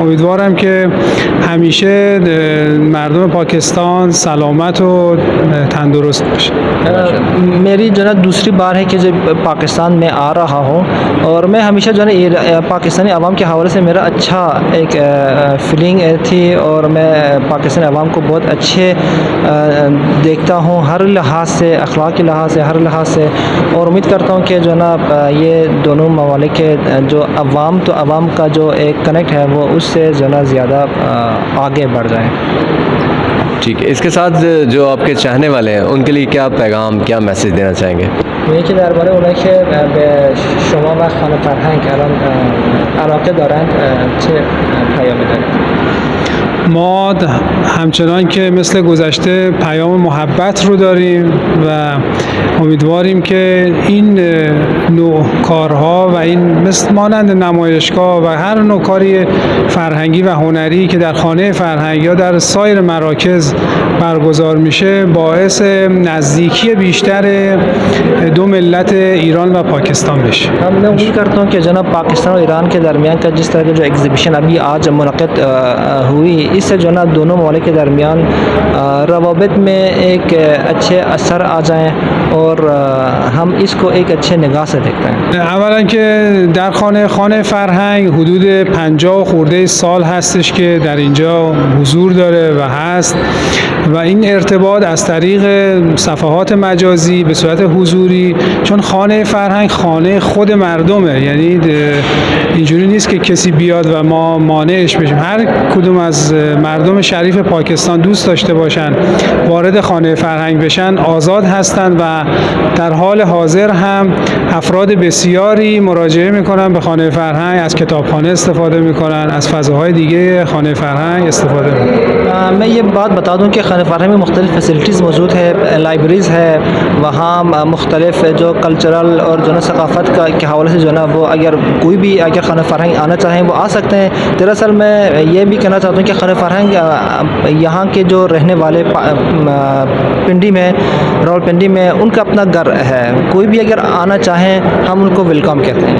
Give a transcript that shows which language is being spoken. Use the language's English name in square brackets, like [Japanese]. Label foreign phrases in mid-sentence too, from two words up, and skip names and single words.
[Persian] امیدوارم که همیشه مردم پاکستان سلامت و تندرست باشه. [Urdu] میری جو ہے دوسری بار ہے کہ جب پاکستان میں آ رہا ہوں اور میں ہمیشہ جو ہے پاکستانی عوام کے حوالے سے میرا اچھا ایک فیلنگ تھی اور میں پاکستانی عوام کو بہت اچھے دیکھتا ہوں، ہر لحاظ سے، اخلاقی لحاظ سے، ہر لحاظ سے. اور امید کرتا ہوں کہ جو نا یہ دونوں ممالک کے جو عوام تو عوام کا جو ایک کنیکٹ ہے وہ اس سے جو نا زیادہ آگے بڑھ جائے. ٹھیک ہے، اس کے ساتھ جو آپ کے چاہنے والے ہیں ان کے لیے کیا پیغام، کیا میسج دینا چاہیں گے؟ [Persian] یکی درباره اونایی که به شما و خانه فرهنگ الان علاقه دارند چه پیامی دارید؟ ما همچنان که مثل گذشته پیام محبت رو داریم و امیدواریم که این نوع کارها و این مثل مانند نمایشگاه و هر نوع کاری فرهنگی و هنری که در خانه فرهنگ یا در سایر مراکز برگزار میشه باعث نزدیکی بیشتر دو ملت ایران و پاکستان بشه. [Urdu] میں امید کرتا ہوں کہ جناب پاکستان اور ایران کے درمیان کا جس طرح کی جو ایگزیبیشن ابھی آج منعقد ہوئی، اس سے جو نا دونوں ممالک کے درمیان روابط میں ایک اچھے اثر آ جائیں اور ہم اس کو ایک اچھے نگاہ سے دیکھتے ہیں. [Persian] اولا که در خانه فرهنگ حدود 50 خورده سال هستش که در اینجا حضور داره و هست و این ارتباط از طریق صفحات مجازی به صورت حضوری، چون خانه فرهنگ خانه خود مردمه، یعنی اینجوری نیست که کسی بیاد و ما مانعش بشیم. هر کدوم از مردم شریف پاکستان دوست داشته باشن وارد خانه فرهنگ بشن آزاد هستند و در حال حاضر هم افراد بسیاری مراجعه میکنن به خانه فرهنگ، از کتابخانه استفاده میکنن، از فضاهای دیگه خانه فرهنگ استفاده میکنن. [Urdu] میں یہ بات بتا دوں کہ خانہ فرہنگ میں مختلف فیسیلیٹیز موجود ہے، لائبریریز ہے، وہاں مختلف جو کلچرل اور جو نا ثقافت کا کے حوالے سے جو نا وہ اگر کوئی بھی اگر خانہ فرہنگ آنا چاہیں وہ آ سکتے ہیں. دراصل میں یہ بھی کہنا چاہتا ہوں کہ خانہ فرہنگ یہاں کے جو رہنے والے پنڈی میں، راولپنڈی میں ان کا اپنا گھر ہے، کوئی بھی اگر آنا چاہیں ہم ان کو ویلکم کہتے ہیں.